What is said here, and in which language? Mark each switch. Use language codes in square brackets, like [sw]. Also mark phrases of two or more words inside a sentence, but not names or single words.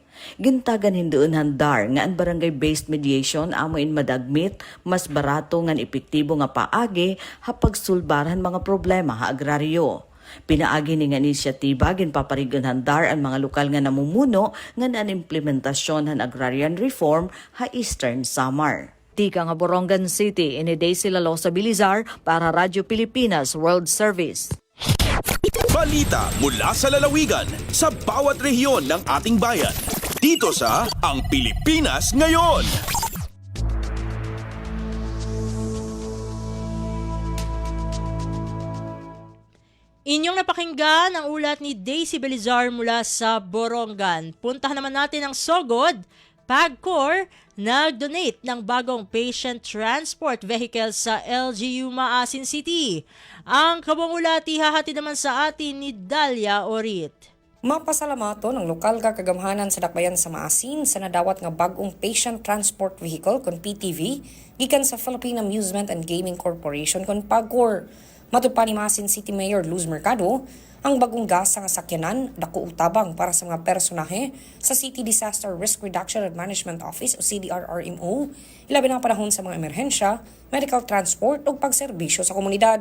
[war] Gintagan hindoon handar nga ang [en] barangay-based mediation [war] amo in madagmit mas barato ngan epektibo nga paagi ha pagsulbaran mga problema ha agraryo. Pinaagi ni nga inisyatiba ginpaparigan handar ang mga lokal nga namumuno nga ang implementasyon han [en] agrarian reform [war] ha Eastern Samar. Tika nga Borongan City, ini Daisy Lalosa Bilizar para Radyo Pilipinas World Service. [tl] Balita mula sa lalawigan sa bawat rehiyon ng ating bayan. Dito sa Ang Pilipinas Ngayon. Inyong napakinggan ang ulat ni Daisy Belizar mula sa Borongan. Puntahan naman natin ang Sogod. PAGCOR nag-donate ng bagong [en] patient transport vehicle [tl] sa LGU Maasin City. Ang kabong ulat ihahatid naman sa atin ni Dalia Orit. [ceb] Mapasalamato ng lokal nga kagamhanan sa dakbayan sa Maasin sa nadawat nga bagong [en] patient transport vehicle [ceb] kon PTV gikan sa Philippine Amusement and Gaming Corporation kon PAGCOR. Matod pa ni Maasin City Mayor Luz Mercado, ang bagong gasa nga sakyanan dako utabang para sa mga personahe sa City Disaster Risk Reduction and Management Office o CDRRMO, ilabi na panahon sa mga emerhensya, [en] medical transport [ceb] o pagserbisyo sa komunidad.